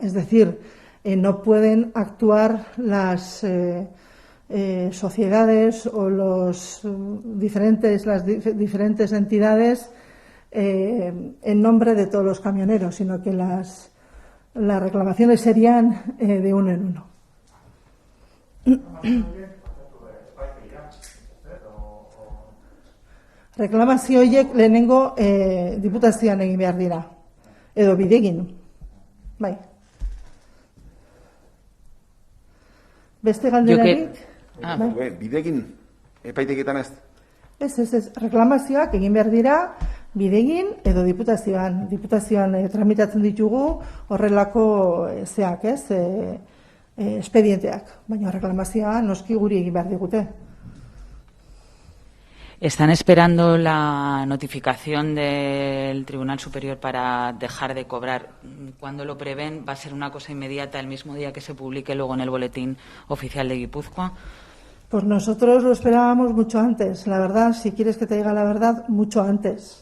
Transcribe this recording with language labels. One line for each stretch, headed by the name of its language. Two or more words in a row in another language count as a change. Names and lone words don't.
Spanish: Es decir, no pueden actuar las sociedades o las diferentes entidades en nombre de todos los camioneros, sino que las reclamaciones serían de uno en uno.
Basque: Reklamazio horiek lehenengo diputazioan egin behar dira, edo bidegin. Bai. Beste galderarik? Bidegin, epaiteketan ez? Ez. Reklamazioak egin behar dira bidegin edo diputazioan. Diputazioan tramitatzen ditugu horrelako espedienteak. Baina reklamazioa noski guri egin behar digute.
Spanish: ¿Están esperando la notificación del Tribunal Superior para dejar de cobrar? ¿Cuándo lo prevén? ¿Va a ser una cosa inmediata el mismo día que se publique luego en el Boletín Oficial de Guipúzcoa? Pues nosotros lo esperábamos mucho antes. La verdad, si quieres que te diga la verdad, mucho antes.